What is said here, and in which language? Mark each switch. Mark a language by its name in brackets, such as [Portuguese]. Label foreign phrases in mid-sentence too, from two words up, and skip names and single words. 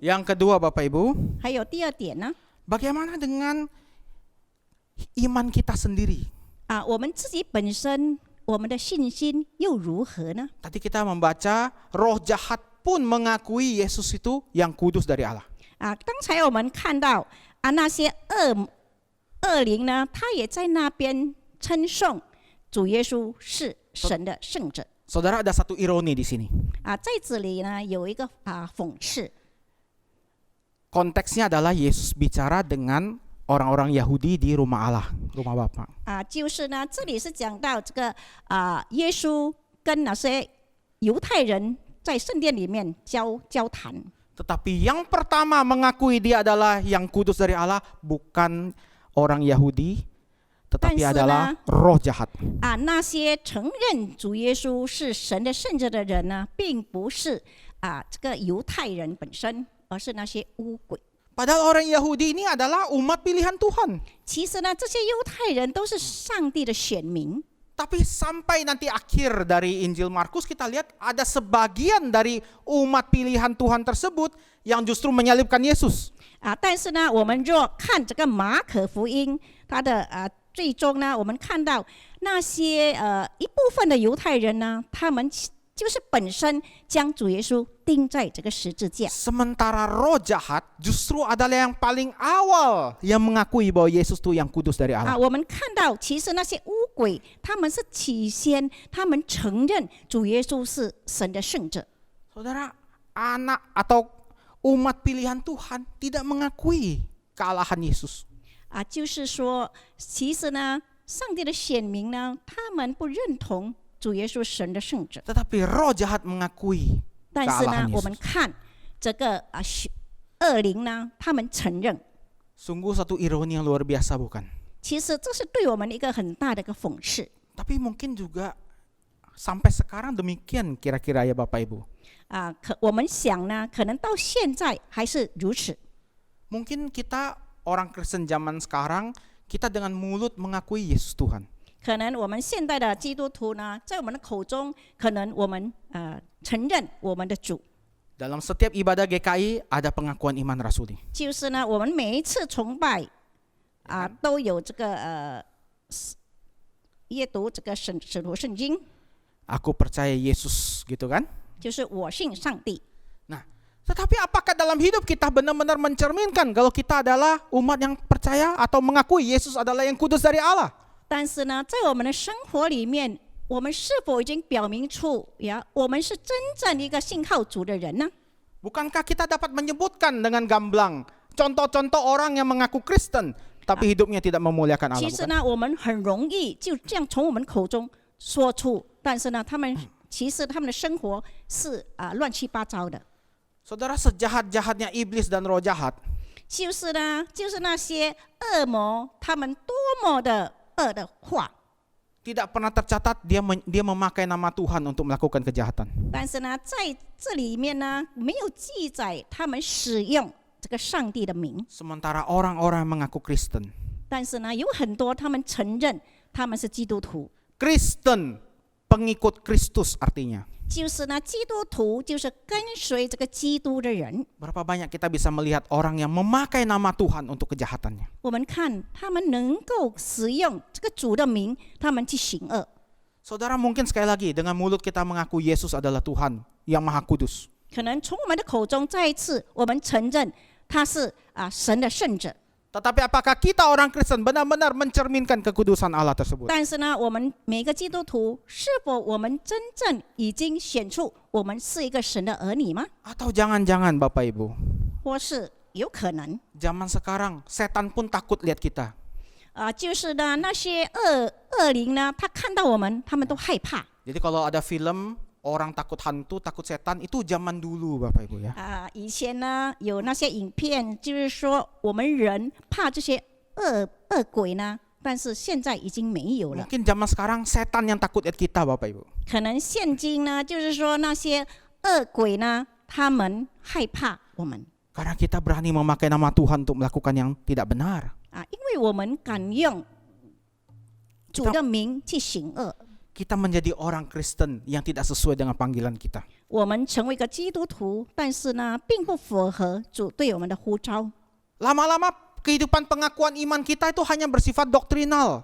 [Indonesian] Yang kedua Bapak Ibu, [Chinese] 还有第二点呢， [Indonesian] bagaimana dengan iman kita sendiri? [Chinese] 我们自己本身，我们的信心又如何呢？ [Indonesian] Tadi kita membaca roh jahat pun mengakui Yesus itu yang kudus dari Allah. [Chinese] 刚才我们看到那些恶灵呢，他也在那边称颂主耶稣是神的圣者。 [Indonesian] Saudara, ada satu ironi di sini. [Chinese] 在这里呢，有一个讽刺。 [Indonesian] Konteksnya adalah Yesus bicara dengan orang-orang Yahudi di rumah Allah, rumah Bapa. [Chinese] 就是呢，这里是讲到这个耶稣跟那些犹太人在圣殿里面交谈。 [Indonesian] Tetapi yang pertama mengakui dia adalah yang kudus dari Allah bukan orang Yahudi, tetapi adalah roh jahat. [Chinese] 那些承认主耶稣是神的圣者的人呢，并不是这个犹太人本身，而是那些污鬼。 [Indonesian] Padahal orang Yahudi ini adalah umat pilihan Tuhan. [Chinese] 其实呢，这些犹太人都是上帝的选民。 [Indonesian] Tapi sampai nanti akhir dari Injil Markus kita lihat ada sebagian dari umat pilihan Tuhan tersebut yang justru menyalibkan Yesus. [Chinese] 但是呢，我们若看这个马可福音，它的最终呢，我们看到那些一部分的犹太人呢，他们就是本身将主耶稣钉在这个十字架。 [Indonesian] Sementara roh jahat justru adalah yang paling awal yang mengakui bahwa Yesus itu yang kudus dari Allah. [Chinese] 我们看到其实那些污鬼，他们是起先他们承认主耶稣是神的圣者。 [Indonesian] Saudara, anak atau umat pilihan Tuhan tidak mengakui kealahan Yesus. [Chinese] 就是说，其实呢，上帝的选民呢，他们不认同主耶稣神的圣者。 [Indonesian] Tetapi roh jahat mengakui [Chinese] 但是呢 [Indonesian] kealahan， [Chinese] 我们 [Indonesian] Yesus. [Chinese] 看这个恶灵呢，他们承认。 [Indonesian] Sungguh satu ironi yang luar biasa bukan? [Chinese] 其实这是对我们一个很大的一个讽刺。 [Indonesian] Tapi mungkin juga sampai sekarang demikian kira-kira ya Bapak Ibu. [Chinese] 我们想呢，可能到现在还是如此。 [Indonesian] Mungkin kita orang Kristen zaman sekarang kita dengan mulut mengakui Yesus Tuhan. [Chinese] 可能我们现代的基督徒呢，在我们的口中，可能我们承认我们的主。 [Indonesian] Dalam setiap ibadah GKI ada pengakuan iman rasuli. [Chinese] 就是呢，我们每一次崇拜都有这个阅读这个使徒圣经。 [Indonesian] Aku percaya Yesus, gitu kan? [Chinese] 就是我信上帝。 [Indonesian] Nah, tetapi apakah dalam hidup kita benar-benar mencerminkan kalau kita adalah umat yang percaya atau mengakui Yesus adalah yang kudus dari Allah? [Chinese] 但是呢，在我们的生活里面，我们是否已经表明出我们是真正一个信靠主的人呢？ [Indonesian] Bukankah kita dapat menyebutkan dengan gamblang contoh-contoh orang yang mengaku Kristen tapi hidupnya tidak memuliakan Allah? [Chinese] 其实 [Indonesian] Bukan? [Chinese] 呢，我们很容易就这样从我们口中说出，但是呢，其实他们的生活是乱七八糟的。 [Indonesian] Saudara, sejahat-jahatnya iblis dan roh jahat, [Chinese] 就是那些恶魔，他们多么的恶的话， [Indonesian] tidak pernah tercatat dia memakai nama Tuhan untuk melakukan kejahatan. [Chinese] 但是呢，在这里面呢，没有记载他们使用这个上帝的名。 [Indonesian] Sementara orang-orang yang mengaku Kristen, [Chinese] 但是呢，有很多他们承认他们是基督徒， [Indonesian] Kristen pengikut Kristus artinya. [Chinese] 就是呢，基督徒就是跟随这个基督的人。 [Indonesian] Berapa banyak kita bisa melihat orang yang memakai nama Tuhan untuk kejahatannya? [Chinese] 我们看他们能够使用这个主的名，他们去行恶。 [Indonesian] Saudara, mungkin sekali lagi dengan mulut kita mengaku Yesus adalah Tuhan yang Maha Kudus. [Chinese] 可能从我们的口中再一次，我们承认他是神的圣者。 [Indonesian] Tetapi apakah kita orang Kristen benar-benar mencerminkan kekudusan Allah tersebut? [Chinese] 但是呢，我们每个基督徒是否我们真正已经显出我们是一个神的儿女吗？ [Indonesian] Atau jangan-jangan Bapak Ibu, [Chinese] 或是有可能 [Indonesian] zaman sekarang setan pun takut lihat kita. [Chinese] 就是呢那些恶灵呢，他看到我们，他们都害怕。 [Indonesian] Jadi kalau ada film orang takut hantu, takut setan, itu zaman dulu Bapak Ibu ya. [Chinese] 以前呢有那些影片，就是说我们人怕这些恶鬼呢，但是现在已经没有了。 [Indonesian] Mungkin zaman sekarang setan yang takut lihat kita Bapak Ibu. [Chinese] 可能现今呢，就是说那些恶鬼呢，他们害怕我们 [Indonesian] Karena kita berani memakai nama Tuhan untuk melakukan yang tidak benar. [Chinese] 因为我们敢用主的名去行恶。 [Indonesian] Kita menjadi orang Kristen yang tidak sesuai dengan panggilan kita. [Chinese] 我们成为一个基督徒，但是呢，并不符合主对我们的呼召。 [Indonesian] Lama-lama kehidupan pengakuan iman kita itu hanya bersifat doktrinal.